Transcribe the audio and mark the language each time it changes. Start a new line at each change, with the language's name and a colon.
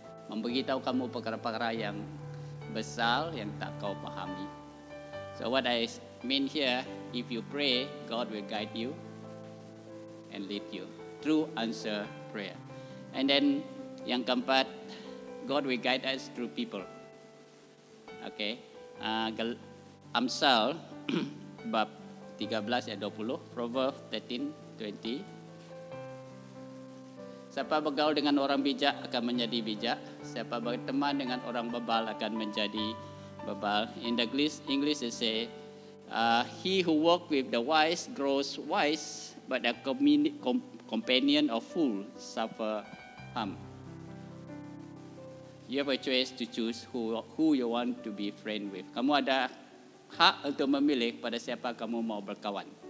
Malay: Memberitahu kamu perkara-perkara yang besar yang tak kau pahami.
English: So what I mean here, if you pray, God will guide you and lead you through answer prayer. And then
Malay: yang keempat,
English: God will guide us through people. Okay.
Malay: Amsal bab 13 ayat 20, Proverbs 13:20. Siapa bergaul dengan orang bijak akan menjadi bijak. Siapa berteman dengan orang bebal akan menjadi bebal.
English: In the English it say, he who walk with the wise grows wise, but a companion of fool suffer harm. You have a choice to choose who you want to be friend with.
Malay: Kamu ada hak untuk memilih pada siapa kamu mau berkawan.